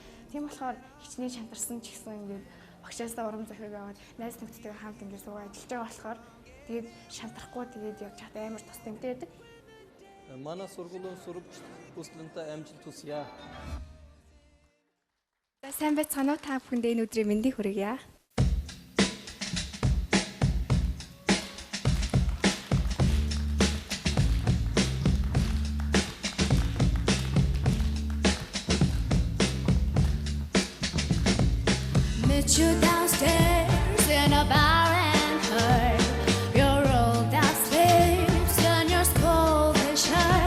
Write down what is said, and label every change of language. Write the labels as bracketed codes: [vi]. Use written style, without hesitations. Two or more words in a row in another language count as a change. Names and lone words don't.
[mn] Тийм болохоор хичнээн шантарсан ч гэсэн ингэ багшаасаа урам зориг аваад найз нөхдөдтэй хамт ингэ суугаа ажиллаж байгаа болохоор тэгээд шантрахгүй тэгээд явж хат амар тус тэмтэй байдаг. Манай сургуулийн сурагч бүслэнтэй амжилт хүсье. Сайн байцгаана уу та бүхэнд энэ өдрийн мэндийг хүргье. [en] Met you downstairs in a bar and heard your rolled out sleeves and your scolded shirt.